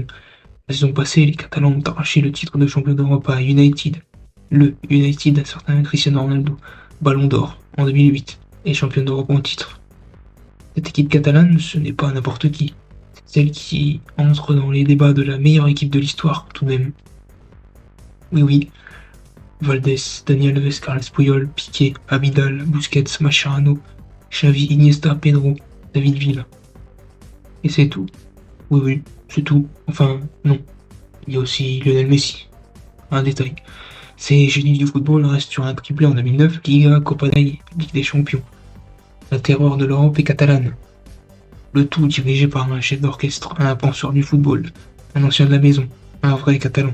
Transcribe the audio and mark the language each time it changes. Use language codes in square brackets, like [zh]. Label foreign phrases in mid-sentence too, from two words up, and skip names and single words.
[fr] La saison passée, les Catalans ont arraché le titre de champion d'Europe à United. Le United d'un certain Cristiano Ronaldo, Ballon d'Or en 2008, et champion d'Europe en titre. Cette équipe catalane, ce n'est pas n'importe qui. C'est celle qui entre dans les débats de la meilleure équipe de l'histoire, tout de même. Oui, Valdés, Dani Alves, Carles Puyol, Piqué, Abidal, Busquets, Mascherano, Xavi, Iniesta, Pedro, David Villa. Et c'est tout. Oui, c'est tout. Enfin, non. Il y a aussi Lionel Messi. Un détail. Ces génies du football restent sur un triplé en 2009, Liga, Copa del Rey, Ligue des Champions. La terreur de l'Europe est catalane. Le tout dirigé par un chef d'orchestre, un penseur du football, un ancien de la maison, un vrai catalan.